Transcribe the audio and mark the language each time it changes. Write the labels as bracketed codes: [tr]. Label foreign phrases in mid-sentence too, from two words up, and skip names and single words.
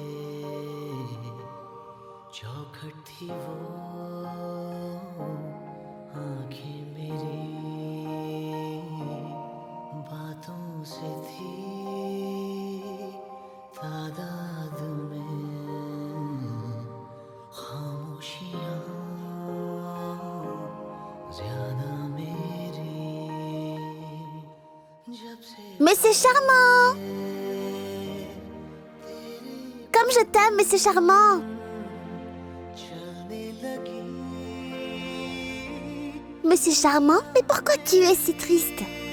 [hi] चौखट थी वो आंखें मेरी बातों से थी तादाद में खामोशियां ज्यादा [fr] Mais c'est charmant! Comme je t'aime, mais c'est charmant! Mais c'est charmant, mais pourquoi tu es si triste?